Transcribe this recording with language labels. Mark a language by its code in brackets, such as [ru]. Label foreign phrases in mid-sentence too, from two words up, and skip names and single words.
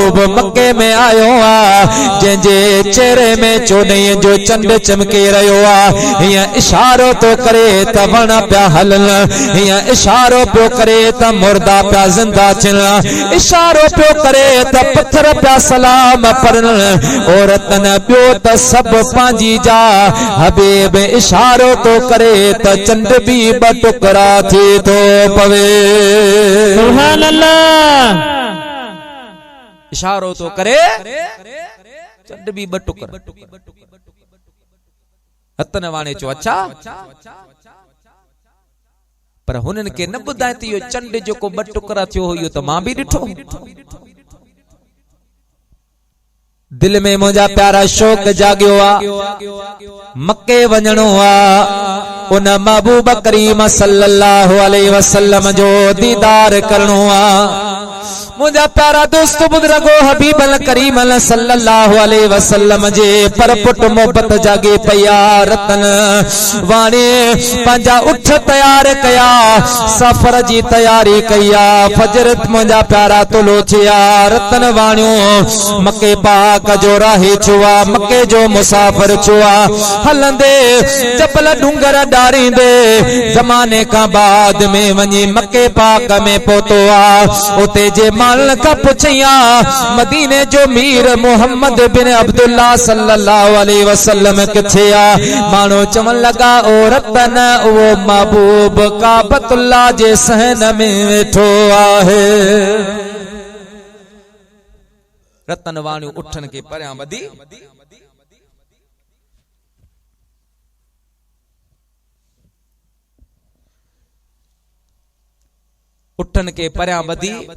[sd] मके में आयो आ जंहिंजे चेहरे में 14 जो चंड चमके रहियो आ हिय इशारो तो करे त वण पिया हलन हिय इशारो पियो करे त मुर्दा पिया जिंदा थियन इशारो पियो करे त पत्थर पिया सलाम पढ़न औरतन पियो त सब पांजी जा हबीब इशारो तो करे त चंड भी ब टुकड़ा थी तो पवे [ar] سبحان الله [sd] इशारो तो करे चंड भी ब टुकड़ा हतन वाणे चो अच्छा पर हुनन के न बुधाए त यो चंड जेको ब टुकड़ा थियो हो तो मां भी डिठो दिल में मुझा प्यारा शौक जागियो आ मक्के वञणो आ उन महबूब करीम [ar] صلى الله عليه وسلم [sd] जो दीदार करणो आ मुझा प्यारा दोस्त बुजुर्गो हबीब करीम [ar] صلى الله عليه وسلم [sd] जे पर पुट मोहब्बत जागे पया रतन वाणे पंजा उठ तैयार कया सफर जी तैयारी कया फजर मुझा प्यारा तुलो थिया रतन वाणियो मक्के पाक जो राही छुआ मक्के जो मुसाफिर छुआ हलंदे जबल डूंगर डारींदे जमाने का बाद में वनी मक्के पाक में पहुतो आ उते जे माल का पुछिया मदीने जो मीर मोहम्मद बिन अब्दुल्ला [ar] صلى الله عليه وسلم [sd] किथे आ मानो चमन लगा ओ रतन वो महबूब काबतुल्ला जे सहन में वेठो आहे रतन वाणियों उठन के परियां वधी उठन के परियां वधी